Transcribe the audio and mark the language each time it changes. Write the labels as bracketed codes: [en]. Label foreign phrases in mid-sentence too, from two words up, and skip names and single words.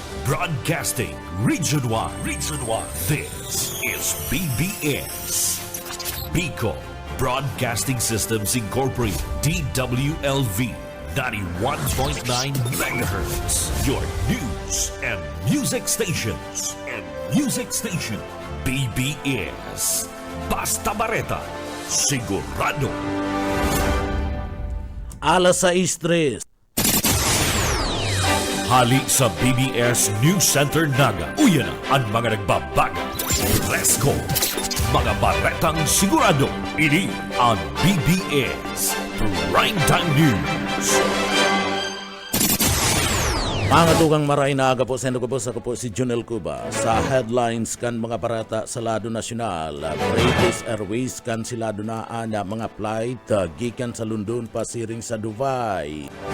[en] Broadcasting Region 1. This is BBS. Bicol Broadcasting Systems Incorporated. DWLV 91.9 MHz. Your news and music stations. [bik] BBS. Basta Bareta. Sigurado. Alas 6:03. Hali sa BBS News Center Naga. Uyan na ang mga nagbabaga. [en] Let's go! [bik] Mga baretang sigurado. Ini ang BBS Primetime News. Mga tugang maray na aga po sa ako po si Junel Cuba. Sa headlines kan mga barata sa lado nasyonal, British Airways kansilado na mga flight gikan sa London pasiring sa Dubai.